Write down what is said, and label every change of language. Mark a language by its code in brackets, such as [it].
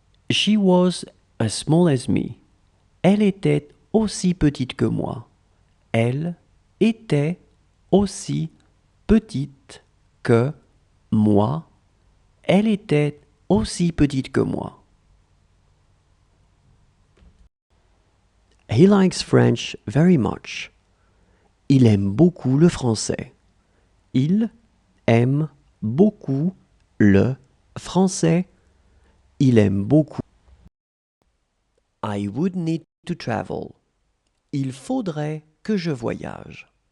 [en] She was as small as me. [fr] Elle était aussi petite que moi. Elle était aussi petite que moi. Elle était aussi petite que moi. [en] He likes French very much. [fr] Il aime beaucoup le français. Il aime beaucoup le français. Il aime beaucoup. [en] I would need to travel. [fr] Il faudrait que je voyage.